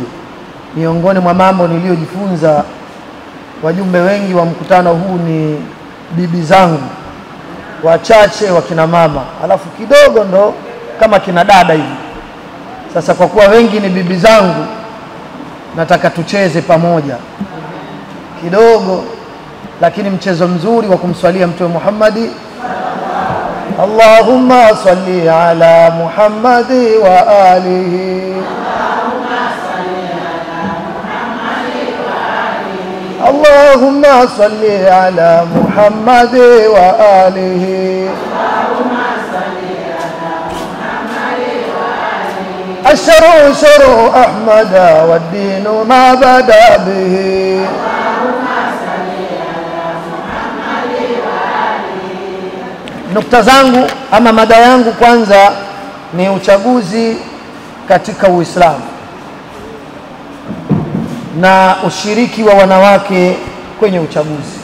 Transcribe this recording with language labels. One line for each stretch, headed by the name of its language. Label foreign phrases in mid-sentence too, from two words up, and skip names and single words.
Swahili: Miongoni mwa mambo niliyojifunza, wajumbe wengi wa mkutano huu ni bibi zangu, wachache wakina mama, alafu kidogo ndo kama kina dada hivi. Sasa kwa kuwa wengi ni bibi zangu, nataka tucheze pamoja kidogo, lakini mchezo mzuri wa kumswalia Mtume Muhammadi.
Arabic: اللهم صل على محمد وآله. اللهم صل على محمد وآله. الشرع شرع أحمد والدين ما بدأ به.
Swahili: Nukta zangu ama mada yangu kwanza ni uchaguzi katika Uislamu na ushiriki wa wanawake kwenye uchaguzi.